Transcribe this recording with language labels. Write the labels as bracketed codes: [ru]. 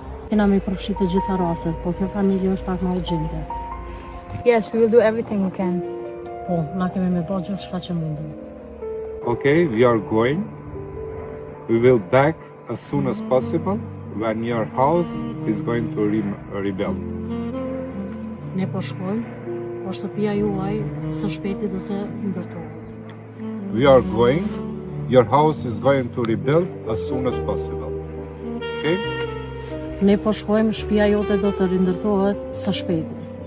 [sq] Kena me përfshirë të gjitha rastet, po kjo familje është pak më urgjente. [en] Yes, we will do everything we can. [sq] Po, na kemi me bërë gjithçka që mundem. [en] Okay, we are going. We will back as soon as possible when your house is going to rebuild. [sq] Ne po shkojmë, po shtëpia juaj së shpejti do të ndërtohet. [en] We are going. Your house is going to rebuild as soon as possible. Okay? [sq] Ne po shkojmë, shtëpia jote do të rindërtohet së shpejti.